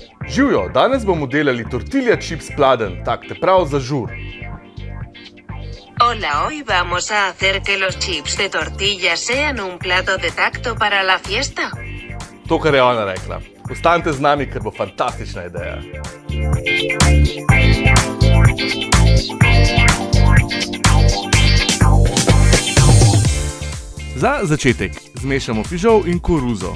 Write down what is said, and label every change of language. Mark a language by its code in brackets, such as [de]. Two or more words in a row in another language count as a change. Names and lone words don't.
[sl] Živjo, danes bomo delali [en] tortilla chips [sl] pladen, tak te prav za žur. [es] Hola, hoy vamos a hacer que los chips de tortilla sean un plato de tacto para la fiesta. [sl] To, kar je ona rekla. Ostanite z nami, ker bo fantastična ideja. Za začetek zmešamo fižol in koruzo.